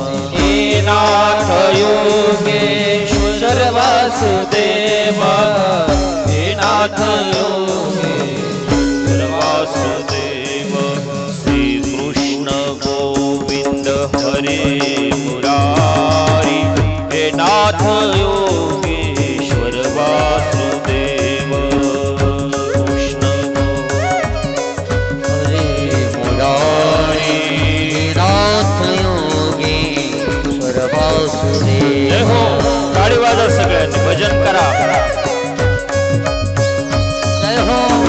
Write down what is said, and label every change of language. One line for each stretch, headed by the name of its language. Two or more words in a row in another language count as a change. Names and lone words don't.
Sanskrit: हे नाथ योगेश्वर वासुदेव हे नाथ योगेश्वर वासुदेव श्री कृष्ण गोविंद हरे मुरारी हे नाथ योगेश्वर वासुदेव कृष्ण हरे मुरारी हे नाथ योगेश्वर वासुदेव
Marathi: जय हो, टाळी वाजवा सगळ्यांनी, भजन करा जय हो